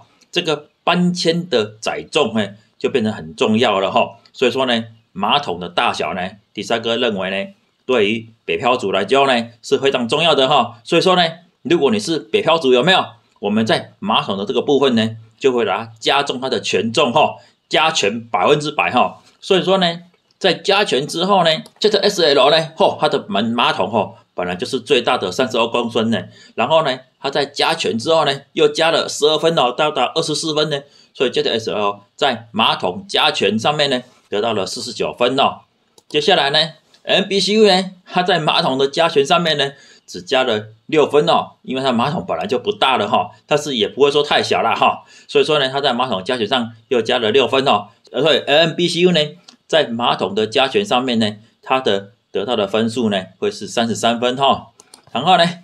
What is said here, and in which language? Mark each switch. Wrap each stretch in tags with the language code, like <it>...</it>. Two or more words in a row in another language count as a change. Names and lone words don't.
<zh>這個搬遷的載重就變成很重要了所以說呢馬桶的大小呢第三個認為呢對於北漂族來講呢是非常重要的所以說呢如果你是北漂族有沒有？我們在馬桶的這個部分呢就會來加重它的權重加權100%所以說呢在加權之後呢 ，ZSL 呢，它的馬桶本來就是最大的32公升呢，然後呢，它在加權之後呢，又加了12分到達24分呢，所以 ZSL 在馬桶加權上面呢，得到了49分哦。接下來呢 ，MBCU 呢，它在馬桶的加權上面呢，只加了6分哦，因為它馬桶本來就不大了但是也不會說太小了所以說呢，它在馬桶加權上又加了6分哦，所以 MBCU 呢，在馬桶的加權上面呢，它得到的分數呢，會是33分然後呢</zh>